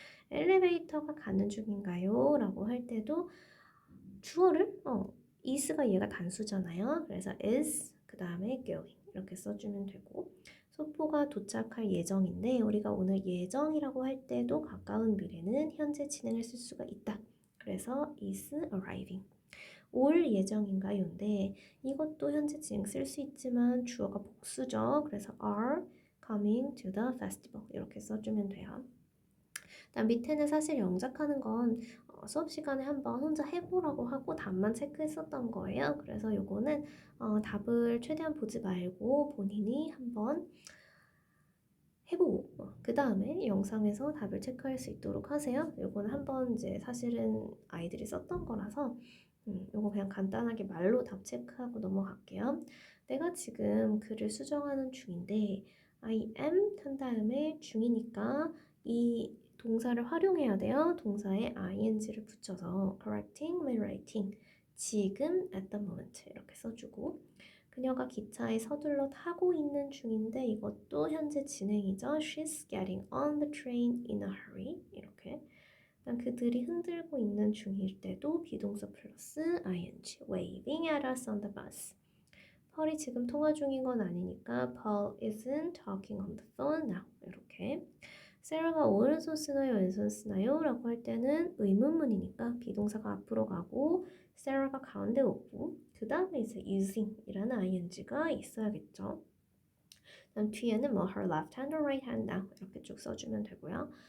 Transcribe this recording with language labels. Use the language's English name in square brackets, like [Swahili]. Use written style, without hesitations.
[Korean] 엘리베이터가 가는 중인가요? 라고 할 때도 주어를 is가 얘가 단수잖아요. 그래서 is 그 다음에 going 이렇게 써주면 되고 소포가 도착할 예정인데 우리가 오늘 예정이라고 할 때도 가까운 미래는 현재 진행을 쓸 수가 있다. [English] 그래서 is arriving. [Korean] 올 예정인가요인데 이것도 현재 진행 쓸 수 있지만 주어가 복수죠. [English] 그래서 are coming to the festival [Korean] 이렇게 써주면 돼요. 다음 밑에는 사실 영작하는 건 수업 시간에 한번 혼자 해보라고 하고 답만 체크했었던 거예요. 그래서 요거는 답을 최대한 보지 말고 본인이 한번 해보고 그 다음에 영상에서 답을 체크할 수 있도록 하세요. 요거는 한번 이제 사실은 아이들이 썼던 거라서 요거 그냥 간단하게 말로 답 체크하고 넘어갈게요. 내가 지금 글을 수정하는 중인데 [English] I am [Korean] 한 다음에 중이니까 이 동사를 활용해야 돼요. 동사에 ing를 붙여서 [English] correcting my writing [Korean] 지금 [English] at the moment [Korean] 이렇게 써주고 그녀가 기차에 서둘러 타고 있는 중인데 이것도 현재 진행이죠. [English] She's getting on the train in a hurry. [Korean] 이렇게. 그들이 흔들고 있는 중일 때도 비동사 플러스 ing. [English] Waving at us on the bus. [Korean] 펄이 지금 통화 중인 건 아니니까 [English] Paul isn't talking on the phone now. [Korean] 이렇게. 세라가 오른손 쓰나요? 왼손 쓰나요? 라고 할 때는 의문문이니까 비동사가 앞으로 가고 세라가 가운데 오고 그 다음에 이제 using 이라는 ing가 있어야겠죠. 그다음 뒤에는 뭐 [English] her left hand or right hand now [Korean] 이렇게 쭉 써주면 되고요.